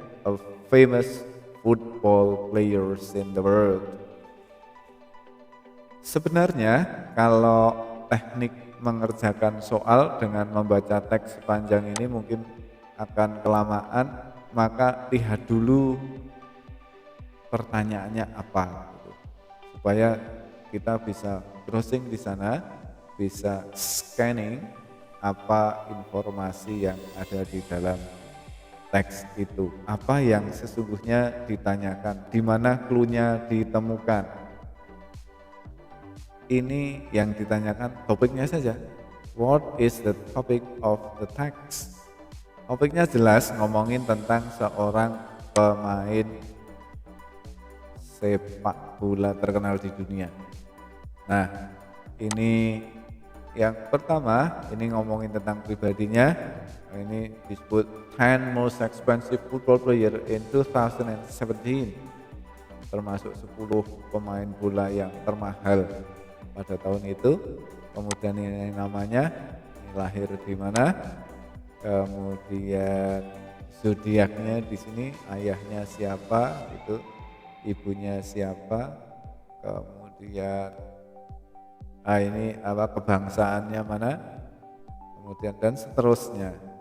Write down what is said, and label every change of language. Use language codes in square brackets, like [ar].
[en] A famous football players in the world. [id] Sebenarnya kalau teknik mengerjakan soal dengan membaca teks sepanjang ini mungkin akan kelamaan, maka lihat dulu pertanyaannya apa gitu. Supaya kita bisa browsing di sana, bisa scanning apa informasi yang ada di dalam teks itu, apa yang sesungguhnya ditanyakan, di mana clue-nya ditemukan. Ini yang ditanyakan topiknya saja. [en] What is the topic of the text? [id] Topiknya jelas ngomongin tentang seorang pemain sepak bola terkenal di dunia. Nah, ini yang pertama, ini ngomongin tentang pribadinya. Ini disebut [en] 10 most expensive football player in 2017. [id] Termasuk 10 pemain bola yang termahal pada tahun itu. Kemudian ini namanya, ini lahir di mana? Kemudian zodiaknya di sini, ayahnya siapa, itu ibunya siapa, kemudian ini apa kebangsaannya mana, kemudian dan seterusnya.